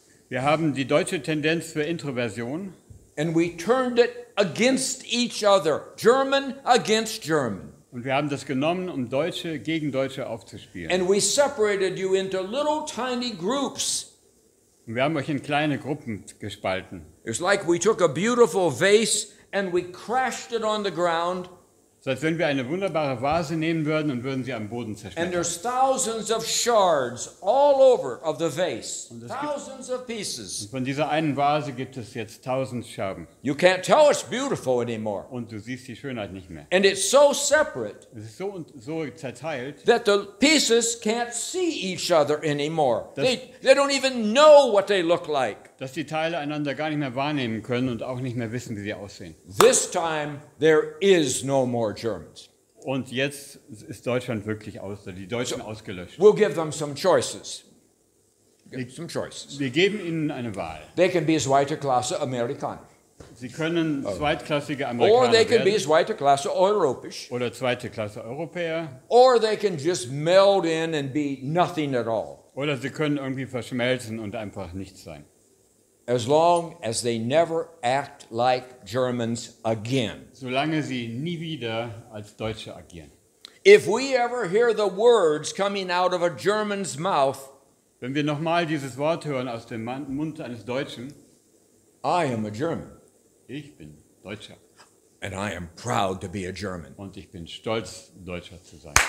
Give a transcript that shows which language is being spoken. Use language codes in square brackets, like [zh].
[de] wir haben die deutsche Tendenz für Introversion [en] and we turned it against each other. German against German. [de] und wir haben das genommen, um Deutsche gegen Deutsche aufzuspielen. [en] And we separated you into little tiny groups. [de] Und wir haben euch in kleine Gruppen gespalten. [en] It's like we took a beautiful vase and we crashed it on the ground, [de] So als wenn wir eine wunderbare Vase nehmen würden und würden sie am Boden [en] and [de] zerschmettern. [en] there's thousands of shards all over of the vase. [de] Und es gibt- [en] Thousands of pieces. [de] Von dieser einen Vase gibt es jetzt 1000 Scherben. [en] You can't tell it's beautiful anymore. [de] Und du siehst die Schönheit nicht mehr. [en] And it's so separate [de] Es ist so zerteilt, [en] that the pieces can't see each other anymore. [de] Das- [en] They don't even know what they look like. [de] dass die Teile einander gar nicht mehr wahrnehmen können und auch nicht mehr wissen, wie sie aussehen. [en] This time, there is no more Germans. [de] Und jetzt ist Deutschland wirklich die Deutschen ausgelöscht. [en] We'll give them some choices. Give some choices. [de] Wir geben ihnen eine Wahl. [en] They can be [de] zweite Klasse [en] Amerikaner. [de] Sie können zweitklassige [en] Or [de] Amerikaner [en] they can be [de] werden zweite Klasse Europäisch. oder zweite Klasse Europäer [en] Or they can just meld in and be nothing at all. [de] oder sie können irgendwie verschmelzen und einfach nichts sein. [en] As long as they never act like Germans again. [de] Solange sie nie wieder als Deutsche agieren. [en] If we ever hear the words coming out of a German's mouth, [de] Wenn wir nochmal dieses Wort hören aus dem Mund eines Deutschen, [en] I am a German, [de] ich bin Deutscher [en] and I am proud to be a German. [de] und ich bin stolz, Deutscher zu sein.